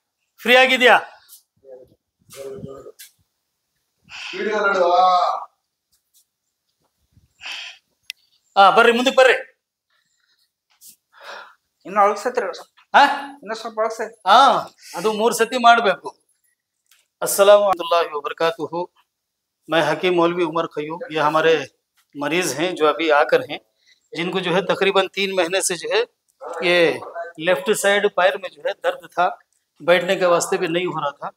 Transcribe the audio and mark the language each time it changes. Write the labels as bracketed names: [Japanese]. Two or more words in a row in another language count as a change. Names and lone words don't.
[Kannada] ಫ್ರೀ ಆಗಿದ್ಯಾ? ಬರ್ರಿ, ಮುಂದಕ್ಕೆ ಬರ್ರಿ. ಇನ್ನು ಒಳಗ್ಸೈತ್ರಿ. ಇನ್ನು ಸ್ವಲ್ಪ ಒಳಗ್ಸೈತಿ. ಅದು 3 ಸತಿ ಮಾಡಬೇಕು. [Arabic] السلام عليكم و بركاته. [Hindi] मैं हकीम मौलवी उमर खयूम। ये हमारे मरीज हैं जो अभी आकर हैं, जिनको जो है तकरीबन 3 महीने से जो है ये [English] left side [Hindi] पैर में जो है दर्द था, बैठने के वास्ते भी नहीं हो रहा था।